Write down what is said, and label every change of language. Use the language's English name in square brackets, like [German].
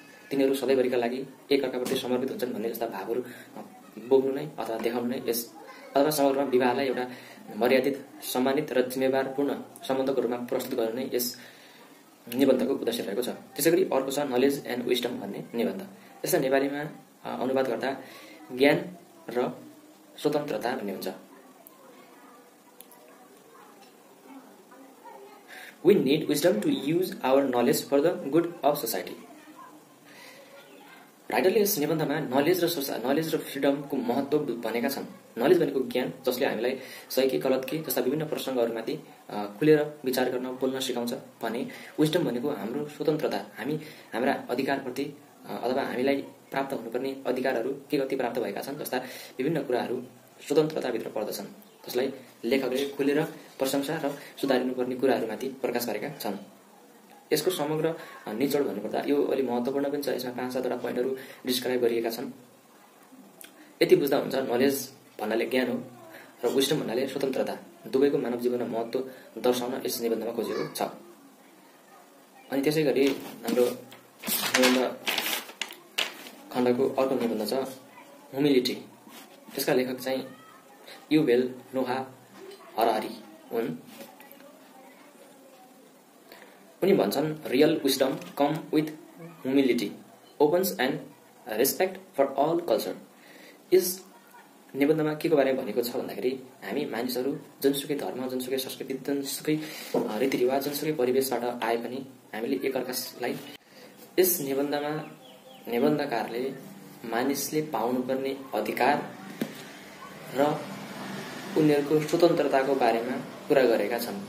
[Nepali] तिनीहरू सधैँभरिका लागि एक अर्काप्रति समर्पित हुन्छन् भन्ने जस्ता भावहरू बोक्नु नै अथवा देखाउनु नै यस अथवा समग्रमा विवाहलाई एउटा मर्यादित, सम्मानित र जिम्मेवारपूर्ण सम्बन्धको रूपमा प्रस्तुत गर्नु नै यस निबन्धको उद्देश्य रहेको छ। त्यसैगरी अर्को छ नलेज एन्ड विस्डम भन्ने निबन्ध। यसलाई नेपालीमा अनुवाद गर्दा ज्ञान र स्वतन्त्रता भन्ने हुन्छ। [English] We need wisdom to use our knowledge for the good of society. [Nepali] राइटरले यस निबन्धमा नलेज र फ्रिडमको महत्त्व भनेका छन्। नलेज भनेको ज्ञान जसले हामीलाई सही कि गलत कि जस्ता विभिन्न प्रसङ्गहरूमाथि खुलेर विचार गर्न बोल्न सिकाउँछ भने विस्डम भनेको हाम्रो स्वतन्त्रता, हामी हाम्रा अधिकारप्रति अथवा हामीलाई प्राप्त हुनुपर्ने अधिकारहरू के कति प्राप्त भएका छन् जस्ता विभिन्न कुराहरू स्वतन्त्रताभित्र पर्दछन्, जसलाई लेखकले खुलेर प्रशंसा र सुधारिनुपर्ने कुराहरूमाथि प्रकाश गरेका छन्। यसको समग्र निचोड भन्नुपर्दा यो अलि महत्त्वपूर्ण पनि छ। यसमा 5-7 पोइन्टहरू डिस्क्राइब गरिएका छन्। यति बुझ्दा हुन्छ नलेज भन्नाले ज्ञान हो र विस्डम भन्नाले स्वतन्त्रता दुवैको मानव जीवनमा महत्त्व दर्शाउन यस निबन्धमा खोजिएको छ। अनि त्यसै गरी हाम्रो निबन्ध खण्डको अर्को निबन्ध छ ह्युमिलिटी। यसका लेखक चाहिँ युभेल नोहा हरारी हुन्। उनी भन्छन् [English] Real wisdom come with humility opens and respect for all culture. [Nepali] यस निबन्धमा के को बारेमा भनेको छ भन्दाखेरि हामी मानिसहरू जुनसुकै धर्म, जुनसुकै संस्कृति, जुनसुकै रीतिरिवाज, जुनसुकै परिवेशबाट आए पनि हामीले एकअर्कालाई यस निबन्धमा निबन्धकारले मानिसले पाउनुपर्ने अधिकार र उनीहरूको स्वतन्त्रताको बारेमा कुरा गरेका छन्।